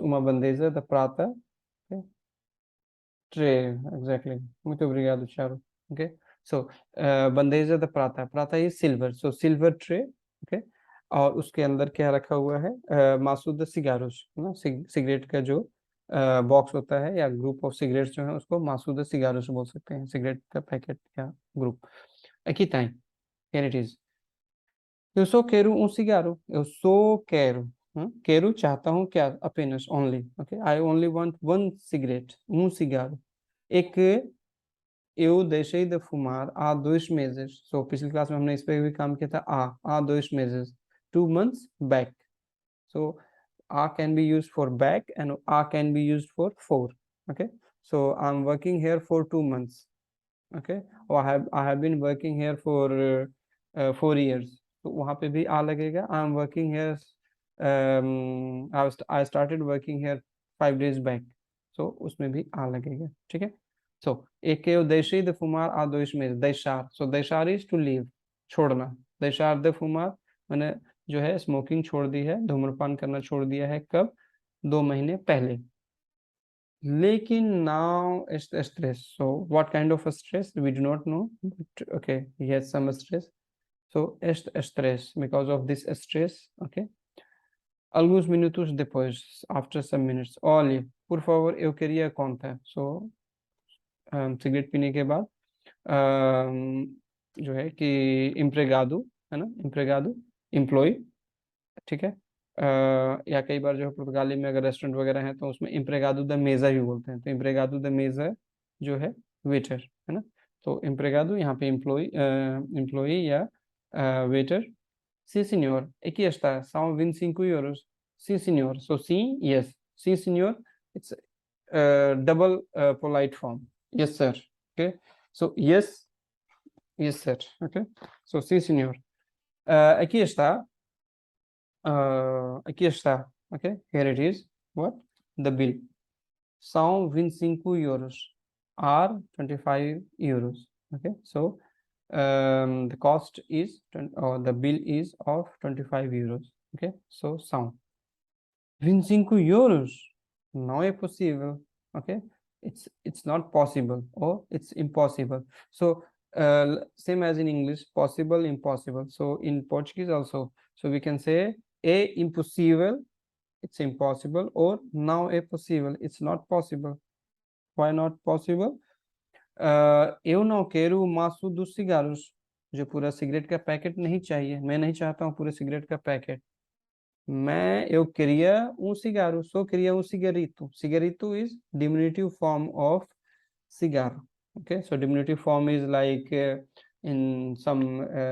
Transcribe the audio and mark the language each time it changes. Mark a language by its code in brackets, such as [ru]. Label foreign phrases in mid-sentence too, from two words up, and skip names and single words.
[pt] uma bandeja da prata, [en] okay, tray, exactly, [pt] muito obrigado, [en] Charo, okay, so [pt] bandeja da prata, [en] prata is silver, so silver tray, [hi] okay, और उसके अंदर क्या रखा हुआ है, [pt] maço de cigarros [hi] ना, सिगरेट का जो बॉक्स होता है या [en] group of cigarettes [hi] जो है उसको [pt] maço de cigarros [hi] बोल सकते हैं, सिगरेट का पैकेट या ग्रुप। [pt] aqui tem, [en] here it is, [pt] eu só quero um cigarro, eu só quero, quero [hi] चाहता हूँ क्या, [pt] apenas, [en] only, okay, I only want one cigarette, [pt] cigarro, é que eu deixei de fumar há 2 meses, [hi] so पिछली क्लास में हमने इस पे भी काम किया था, [pt] há 2 meses, [en] 2 months back, so a can be used for back and a can be used for, okay, so I'm working here for 2 months, okay, or I have been working here for 4 years, [hi] तो वहाँ पे भी आ लगेगा, [en] I'm working here, I started working here 5 days back, so [hi] उसमें भी आ लगेगा, ठीक है। [pt] so एक eu deixei de fumar há 2 meses, deixar, so deixar [en] is to leave, [hi] छोड़ना, [pt] deixar de fumar [hi] मैंने जो है स्मोकिंग छोड़ दी है, धूम्रपान करना छोड़ दिया है, कब, 2 महीने पहले। [en] लेकिन now is the stress, so what kind of a stress we do not know, but okay, he has some stress, so este stress, because of this stress, [pt] okay, alguns minutos depois, [en] after some minutes, [pt] olha, por favor, eu queria conta, [hi] so सिगरेट पीने के बाद जो है कि empregado, है ना, empregado, एम्प्लॉय, ठीक है, या कई बार जो है पुर्तगाली में अगर रेस्टोरेंट वगैरह है तो उसमें [pt] empregado da mesa [hi] ही बोलते हैं, तो [pt] empregado da mesa [hi] जो है वेटर, है ना, तो empregado यहाँ पे एम्प्लॉय या वेटर। [pt] sim senhor, aqui está, são 25 euros, sim senhor, [en] so sim, yes, [pt] sim senhor, [en] it's double polite form, yes sir, okay, so yes, yes sir, okay, so [pt] sim senhor, aqui está, [en] okay, here it is, what, the bill, [pt] são 25 euros, [en] are 25 euros, okay, so the cost is or the bill is of 25 euros, okay, so [pt] são 25 euros, não é possível, [en] okay, it's not possible or it's impossible, so same as in English, possible, impossible, so in Portuguese also, so we can say [pt] é impossível, [en] it's impossible, or [pt] não é possível, [en] it's not possible. Why not possible? [pt] eu não quero o maço dos cigarros, [hi] जो पूरा सिगरेट का पैकेट नहीं चाहिए, मैं नहीं चाहता हूँ पूरे सिगरेट का पैकेट, [pt] eu queria cigarro, só queria cigarrito, [en] cigarrito is diminutive form of cigarro, okay, so diminutive form is like in some